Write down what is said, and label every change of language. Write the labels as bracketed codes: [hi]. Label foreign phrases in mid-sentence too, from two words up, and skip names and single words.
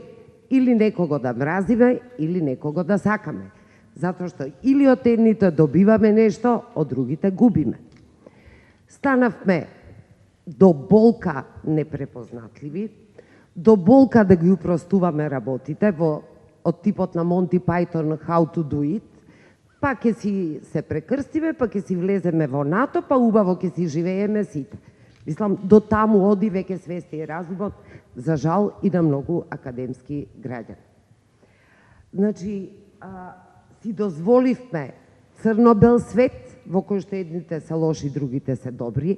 [mk] Или некого да мразиме, или некого да сакаме. Затоа што или од едните добиваме нешто, од другите губиме. Станавме до болка непрепознатливи, до болка да ги упростуваме работите од типот на Монти Пајтон [en] How to do it, [mk] па ќе си се прекрстиме, па ќе си влеземе во НАТО, па убаво ќе си живееме сите. Мислам, до таму оди веќе свеста и разумот, за жал и на многу академски граѓани. Значи, си дозволивме црно-бел свет, во кој што едните се лоши, другите се добри.